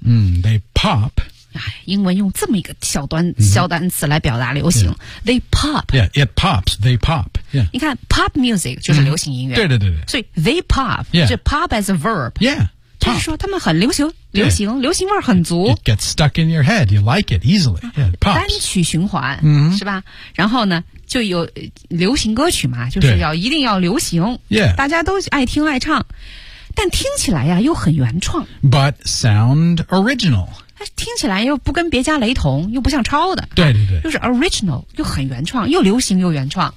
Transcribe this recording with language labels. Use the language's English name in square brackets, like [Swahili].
[English] 嗯、They pop [Chinese] 英文用这么一个小端、嗯、小单词来表达流行、 [English] yeah. They pop Yeah, it pops, they pop、yeah. [Chinese] 你看 pop music 就是流行音乐、嗯、对对对对 [English] 所以 they pop、 yeah. 就 pop as a verb Yeah, [Chinese] 就是说他们很流行流行、 [English] yeah. [Chinese] 流行味儿很足 [English] It gets stuck in your head, you like it easily Yeah, pops [Chinese] 单曲循环、嗯、是吧然后呢就有流行歌曲嘛就是要一定要流行、 [English] yeah. [Chinese] 大家都爱听爱唱但听起来呀又很原创 [English] but sound original [Chinese] 听起来又不跟别家雷同又不像抄的对对对、啊、就是 original 又很原创又流行又原创